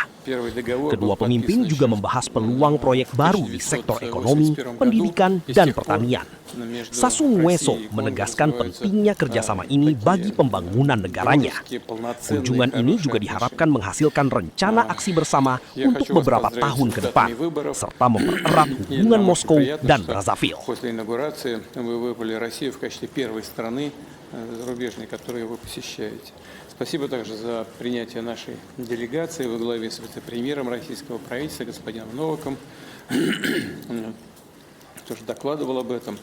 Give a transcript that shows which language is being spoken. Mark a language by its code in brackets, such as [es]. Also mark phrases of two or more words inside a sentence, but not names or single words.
[id] Kedua pemimpin juga membahas peluang proyek baru di sektor ekonomi, pendidikan, dan pertanian. Sassou Nguesso menegaskan pentingnya kerjasama ini bagi pembangunan negaranya. Kunjungan ini juga diharapkan menghasilkan rencana aksi bersama untuk beberapa tahun ke depan, serta mempererat hubungan Moskow dan Brazzaville. [ru] После инаугурации вы выбрали Россию в качестве первой страны зарубежной, которую вы посещаете. Спасибо также за принятие нашей делегации во главе с вице-премьером российского правительства господином Новаком. Тоже докладывал об этом.